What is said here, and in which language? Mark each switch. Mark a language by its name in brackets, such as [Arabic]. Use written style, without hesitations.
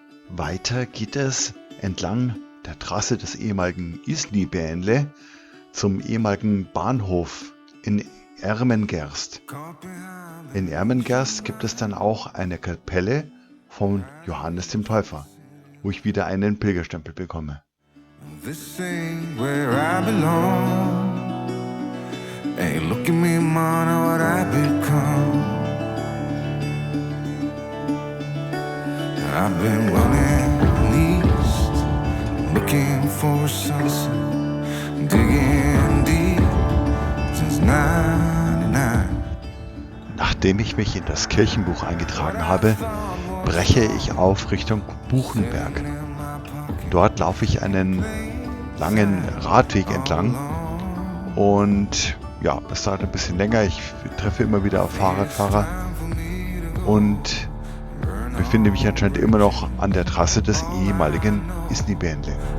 [German] Weiter geht es entlang der Trasse des ehemaligen Isny-Bähnle zum ehemaligen Bahnhof in Ermengerst. In Ermengerst gibt es dann auch eine Kapelle von Johannes dem Täufer, wo ich wieder einen Pilgerstempel bekomme. [English] This ain't where I belong. Hey, look at me, man, what I've become. I've been running east, looking for a sunset, digging deep since 99. [German] Nachdem ich mich in das Kirchenbuch eingetragen habe, breche ich auf Richtung Buchenberg. Dort laufe ich einen langen Radweg entlang und ja, es dauert ein bisschen länger. Ich treffe immer wieder auf Fahrradfahrer und befinde mich anscheinend immer noch an der Trasse des ehemaligen Isny-Bähnle.